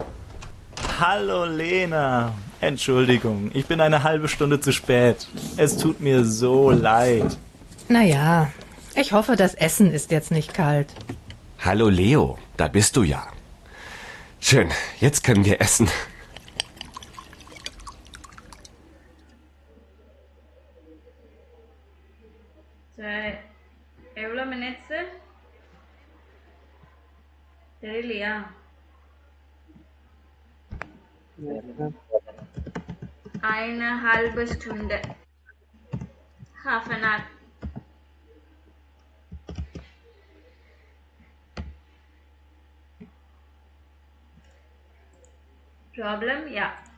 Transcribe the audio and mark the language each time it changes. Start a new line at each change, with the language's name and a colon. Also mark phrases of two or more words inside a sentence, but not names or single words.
German: Hallo Lena. Entschuldigung, ich bin eine halbe Stunde zu spät. Es tut mir so leid. Naja, ich hoffe, das Essen ist jetzt nicht kalt. Hallo Leo, da bist du ja. Schön, jetzt können wir essen.
Tamil: எவ்வளோ மினிட்ஸு தெரியலையா?
German: eine halbe Stunde.
English: Half an hour. Problem? Yeah.